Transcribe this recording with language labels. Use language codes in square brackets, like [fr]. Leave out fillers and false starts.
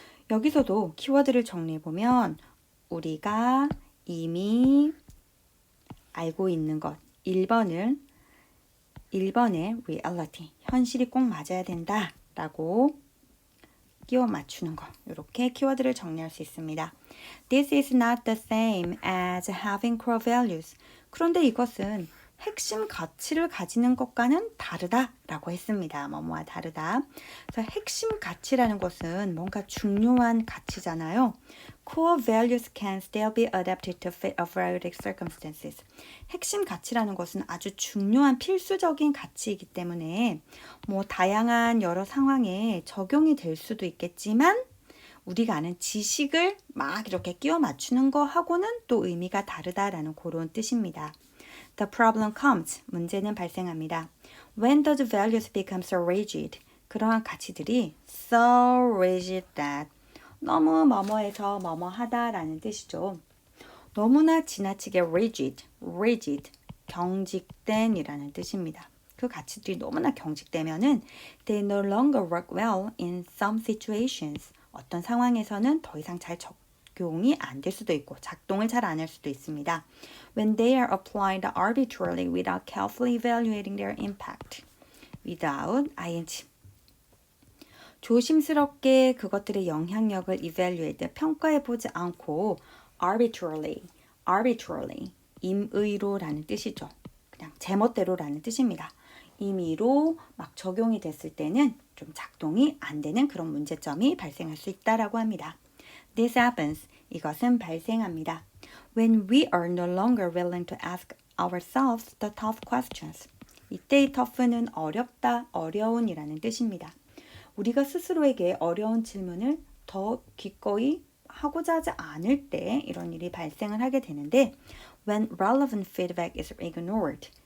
[ko] 여기서도 키워드를 정리해 보면 우리가 이미 알고 있는 것 1번의 reality 현실이 꼭 맞아야 된다 라고 끼워 맞추는 거 이렇게 키워드를 정리할 수 있습니다. [en] This is not the same as having core values. [ko] 그런데 이것은 핵심 가치를 가지는 것과는 다르다 라고 했습니다. 뭐뭐와 다르다. 그래서 핵심 가치라는 것은 뭔가 중요한 가치잖아요. [en] Core values can still be adapted to fit a variety of circumstances. [ko] 핵심 가치라는 것은 아주 중요한 필수적인 가치이기 때문에 뭐 다양한 여러 상황에 적용이 될 수도 있겠지만 우리가 아는 지식을 막 이렇게 끼워 맞추는 거하고는 또 의미가 다르다라는 그런 뜻입니다. [en] The problem comes. [ko] 문제는 발생합니다. [en] When those values become so rigid. [ko] 그러한 가치들이 so rigid that 너무 뭐뭐해서 뭐뭐하다라는 뜻이죠. 너무나 지나치게 rigid, 경직된이라는 뜻입니다. 그 가치들이 너무나 경직되면은 [en] they no longer work well in some situations. [ko] 어떤 상황에서는 더 이상 잘 적용이 안 될 수도 있고 작동을 잘 안 할 수도 있습니다. [en] When they are applied arbitrarily without carefully evaluating their impact. Without ing. [ko] 조심스럽게 그것들의 영향력을 evaluate, 평가해보지 않고 arbitrarily, 임의로라는 뜻이죠. 그냥 제멋대로라는 뜻입니다. 임의로 막 적용이 됐을 때는 좀 작동이 안 되는 그런 문제점이 발생할 수 있다라고 합니다. [en] This happens. [ko] 이것은 발생합니다. [en] When we are no longer willing to ask ourselves the tough questions. [ko] 이때의 tough는 어렵다, 어려운이라는 뜻입니다. 우리가 스스로에게 어려운 질문을 더 기꺼이 하고자 하지 않을 때 이런 일이 발생을 하게 되는데 [en] when relevant feedback is ignored.